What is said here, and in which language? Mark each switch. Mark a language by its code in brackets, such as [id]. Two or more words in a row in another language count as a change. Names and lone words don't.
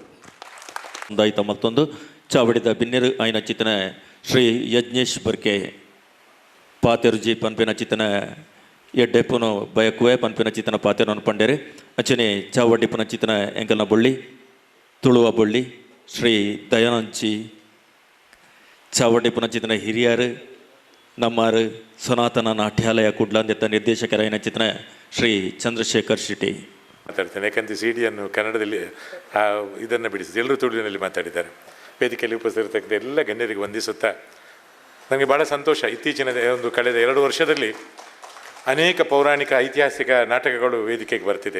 [tcy] ಒಂದಾಯ್ತ ಮತ್ತೊಂದು ಚಾವಡಿದ ಬಿನ್ನೆರು ಆಯ್ನ ಚಿತನ ಶ್ರೀ ಯಜ್ಞೇಶ್ ಬರ್ಕೆ ಪಾತೆರುಜಿ ಪನ್ಪಿನ ಚಿತನ ಎಡ್ಡೆಪ್ಪನು ಬಯಕುವೆ ಪನ್ಪಿನ ಚಿತನ ಪಾತೆರನ್ನು ಪಂಡೇರೆ ಅಚನೆ ಚಾವಡಿಪ್ಪನ ಚಿತನ ಎಂಕಲ್ನ ಬೊಳ್ಳಿ ತುಳುವ ಬೊಳ್ಳಿ ಶ್ರೀ ದಯಾನಂಚಿ ಚಾವಡಿಪ್ಪನ ಚಿತನ ಹಿರಿಯರು ನಮ್ಮಾರು ಸನಾತನ ನಾಟ್ಯಾಲಯ ಕುಡ್ಲಾಂದೆತ್ತ ನಿರ್ದೇಶಕರಾಯಿನ ಚಿತನ ಶ್ರೀ ಚಂದ್ರಶೇಖರ್ ಶೆಟ್ಟಿ [kn] ಮಾತಾಡ್ತೇನೆ. ಯಾಕಂದರೆ ಸಿ ಡಿಯನ್ನು ಕನ್ನಡದಲ್ಲಿ ಇದನ್ನು ಬಿಡಿಸಿದೆ, ಎಲ್ಲರೂ ತುಳುವಿನಲ್ಲಿ ಮಾತಾಡಿದ್ದಾರೆ. ವೇದಿಕೆಯಲ್ಲಿ ಉಪಸ್ಥಿತರಿರ್ತಕ್ಕಂಥ ಎಲ್ಲ ಗಣ್ಯರಿಗೆ ವಂದಿಸುತ್ತಾ ನನಗೆ ಭಾಳ ಸಂತೋಷ. ಇತ್ತೀಚಿನ ಒಂದು ಕಳೆದ 2 ವರ್ಷದಲ್ಲಿ ಅನೇಕ ಪೌರಾಣಿಕ ಐತಿಹಾಸಿಕ ನಾಟಕಗಳು ವೇದಿಕೆಗೆ ಬರ್ತಿದೆ.